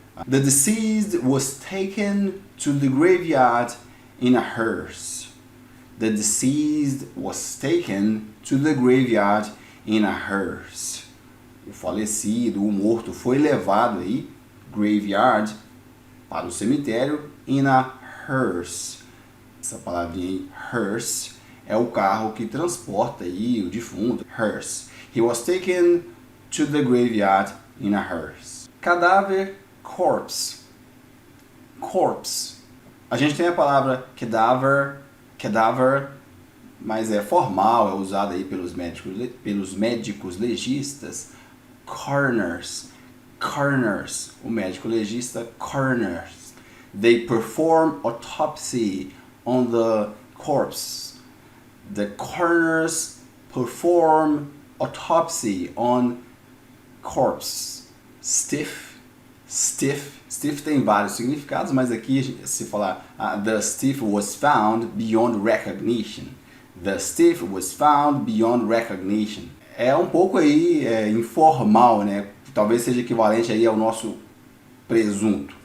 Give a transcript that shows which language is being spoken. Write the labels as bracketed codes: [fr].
[en] The deceased was taken to the graveyard in a hearse. The deceased was taken to the graveyard in a hearse. [pt] O falecido, o morto, foi levado aí, graveyard, para o cemitério, [en] in a hearse. [pt] Essa palavrinha aí, hearse, é o carro que transporta aí o defunto, hearse. [en] He was taken to the graveyard in a hearse. Cadáver, corpse. Corpse. [pt] A gente tem a palavra cadaver, cadaver, mas é formal, é usado aí pelos médicos legistas. Coroners, coroners, o médico legista, coroners. [en] They perform autopsy on the corpse. The coroners perform autopsy on corpse. [pt] Stiff, stiff, stiff tem vários significados, mas aqui se falar [en] the stiff was found beyond recognition. The stiff was found beyond recognition. [pt] É um pouco aí informal, né? Talvez seja equivalente aí ao nosso presunto.